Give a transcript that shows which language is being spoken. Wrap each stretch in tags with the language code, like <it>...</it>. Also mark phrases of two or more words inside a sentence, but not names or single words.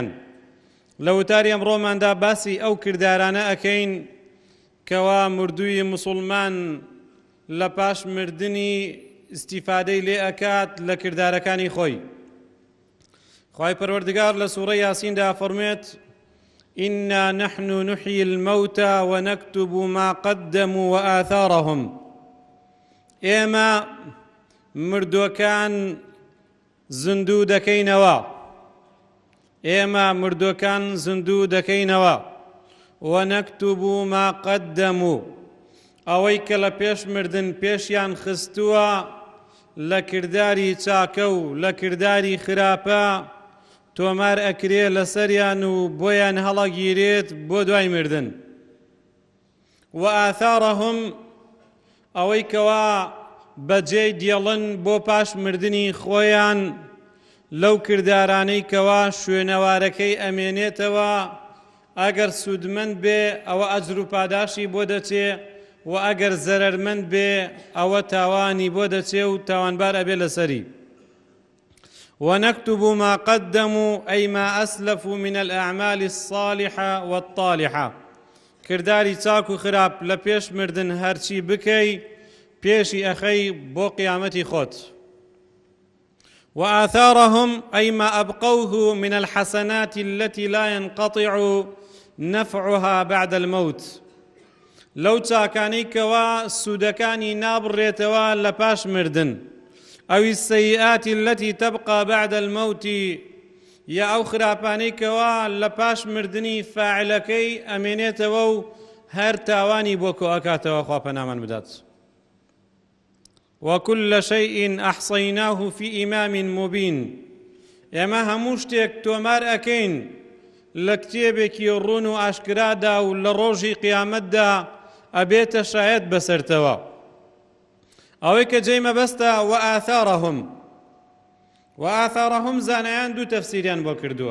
<ckb>لە وتاری ئەمڕۆماندا باسی ئەو کردارانە ئەکەین کەوا مردووی موسڵمان لە پاش مردنی ئیستیفادەی لێ ئەکات لە کردارەکانی خۆی. خوای پەروەردگار لە سوورەی یاسیندا فەرمێت:</ckb> <ar>إنا نحن نحيي الموتى ونكتب ما قدموا وآثارهم.</ar> <ckb>ئێمە مردووەکان زندوو دەکەینەوە، ئێمە مردووەکان زندوو دەکەینەوە.</ckb> <ar>ونكتب ما قدموا،</ar> <ckb>ئەوەی کە لە پێش مردن پێشیان خستووە لە کرداری چاکە و لە کرداری خراپە، تۆمار ئەکرێ لەسەریان و بۆیان هەڵەگیرێت بۆ دوای مردن. و ئاثارەهم، ئەوەی کەوا بەجێی دێڵن بۆ پاش مردنی خۆیان لەو کردارانەی کەوا شوێنەوارەکەی ئەمێنێتەوە، ئەگەر سودمەند بێ ئەوە ئەجر و پاداشی بۆ دەچێ، و ئەگەر زەرەرمەند بێ ئەوە تاوانی بۆ دەچێ و تاوانبار ئەبێ لەسەری.</ckb> <ar>ونكتب ما قدموا أي ما أسلفوا من الأعمال الصالحة والطالحة.</ar> <ckb>کرداری چاک و خراپ لە پێش مردن هەرچی بکەی پێشی ئەخەی بۆ قیامەتی خۆت.</ckb> <ar>وآثارهم أي ما أبقوه من الحسنات التي لا ينقطع نفعها بعد الموت.</ar> <ckb>لەو چاکانەی کەوا سوودەکانی نابڕێتەوە لە پاش مردن،</ckb> <ar>أو السيئات التي تبقى بعد الموت،</ar> <ckb>یا ئەو خراپانەی کەوا لە پاش مردنی فاعلەکەی ئەمێنێتەوە و هەر تاوانی بۆ کۆ ئەکاتەوە. خوا پەنامان بدات.</ckb> <ar>وكل شيء أحصيناه في إمام مبين.</ar> <ckb>ئێمە هەموو شتێک تۆمار ئەکەین لە کتێبێکی ڕوون و ئاشکرادا و لە ڕۆژی قیامەتدا ئەبێتە شایەت بەسەرتەوە. ئەوەی کە جێی مەبەستە وآثارهم زانایان دوو تەفسیریان بۆ کردووە.</ckb>